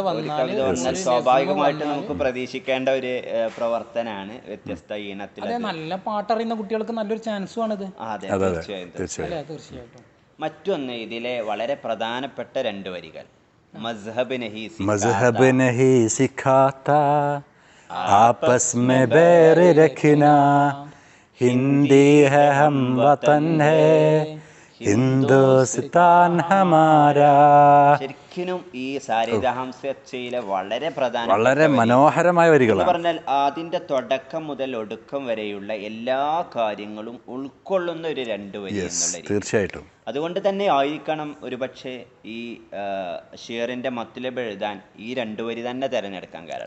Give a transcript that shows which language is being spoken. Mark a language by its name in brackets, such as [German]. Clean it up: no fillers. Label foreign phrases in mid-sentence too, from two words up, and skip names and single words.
[Malayalam] വന്നാൽ സ്വാഭാവികമായിട്ട് നമുക്ക് പ്രതീക്ഷിക്കേണ്ട ഒരു പ്രവർത്തനമാണ് വ്യത്യസ്ത ഈണത്തിൽ. നല്ല പാട്ടറിയുന്ന കുട്ടികൾക്ക് നല്ലൊരു ചാൻസും ആണിത്. അതെ, തീർച്ചയായിട്ടും. മറ്റൊന്ന് ഇതിലെ വളരെ പ്രധാനപ്പെട്ട 2 വരികൾ, [Hindi] मज़हब नहीं सिखाता आपस में बैर रखना, हिंदी है हम वतन है हिंदुस्तान हमारा. [Malayalam] ശരിക്കും ശരിക്കും ഈ സാരിദഹംസയിലെ വളരെ പ്രധാന വളരെ മനോഹരമായ വരികളാണ്. പറഞ്ഞാൽ അതിന്റെ തുടക്കം മുതൽ ഒടുക്കം വരെയുള്ള എല്ലാ കാര്യങ്ങളും ഉൾക്കൊള്ളുന്ന ഒരു 2 വരി എന്നുള്ള രീതി. തീർച്ചയായിട്ടും. അതുകൊണ്ട് തന്നെ ആയിരിക്കണം ഒരുപക്ഷെ ഈ ഷിയറിന്റെ മത്ലബ് എഴുതാൻ ഈ 2 വരി തന്നെ തിരഞ്ഞെടുക്കാൻ കാരണം.